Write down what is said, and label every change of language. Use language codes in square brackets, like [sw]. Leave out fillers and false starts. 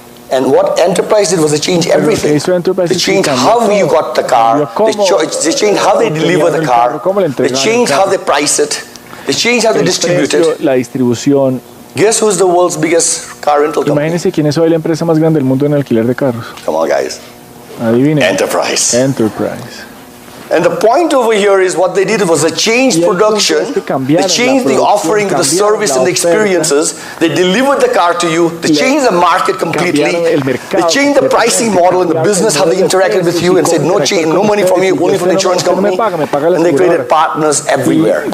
[en] And what Enterprise did was they changed everything. They changed how you got the car. They changed how they deliver the car. They changed how they price it. They changed how they distribute it. [es] La distribución. [en] Guess who's the world's biggest car rental company? [es] Imagínense quién es hoy la empresa más grande del mundo en alquiler de carros. [en] Come on, guys. [es] Adivinen. [en] Enterprise. And the point over here is what they did was they changed production, they changed the offering, the service and the experiences, they delivered the car to you, they changed the market completely, they changed the pricing model and the business, how they interacted with you and said no money from you, only from the insurance company, and they created partners everywhere.